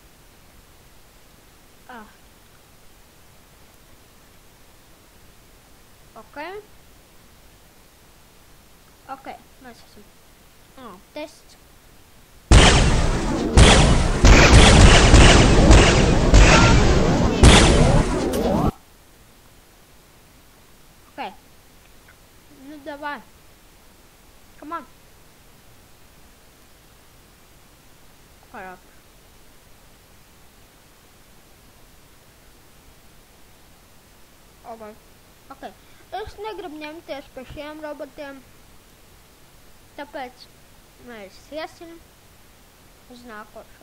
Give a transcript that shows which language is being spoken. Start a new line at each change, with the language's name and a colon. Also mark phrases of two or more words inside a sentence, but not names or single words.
Latvian: Ok, mēs esam. Tests. Ok. Nu,
English: давай. Come on.
Latvian: Parāk. Ok. Es negribu ņemties par šiem robotiem, tāpēc mēs iesim uz nākošo.